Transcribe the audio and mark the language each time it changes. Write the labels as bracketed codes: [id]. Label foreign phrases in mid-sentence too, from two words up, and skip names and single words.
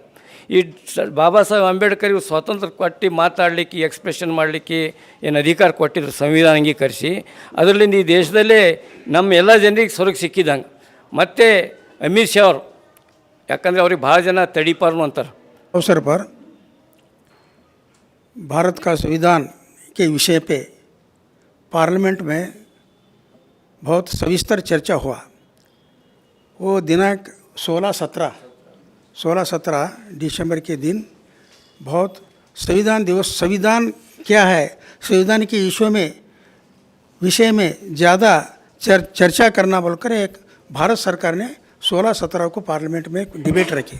[kn] ಈ ಬಾಬಾ ಸಾಹೇಬ್ ಅಂಬೇಡ್ಕರ್ ಇವರು ಸ್ವಾತಂತ್ರ್ಯ ಕೊಟ್ಟು ಮಾತಾಡಲಿಕ್ಕೆ, ಎಕ್ಸ್ಪ್ರೆಷನ್ ಮಾಡಲಿಕ್ಕೆ ಏನು ಅಧಿಕಾರ ಕೊಟ್ಟಿದ್ರು ಸಂವಿಧಾನ ಅಂಗೀಕರಿಸಿ, ಅದರಲ್ಲಿಂದ ಈ ದೇಶದಲ್ಲೇ ನಮ್ಮ ಎಲ್ಲ ಜನರಿಗೆ ಸ್ವರ್ಗ ಸಿಕ್ಕಿದಂಗೆ। ಮತ್ತು ಅಮಿತ್ ಶಾ ಅವರು, ಯಾಕಂದರೆ ಅವ್ರಿಗೆ ಭಾಳ ಜನ ತಡಿಪಾರ್ನು ಅಂತಾರೆ। [hi] अवसर पर भारत का संविधान के विषय पे पार्लियामेंट में बहुत सविस्तर चर्चा हुआ। वो दिनांक 16-17 दिसंबर के दिन बहुत संविधान दिवस, संविधान क्या है, संविधान के विषय में ज़्यादा चर्चा करना बोलकर एक भारत सरकार ने 16-17 को पार्लियामेंट में डिबेट रखी।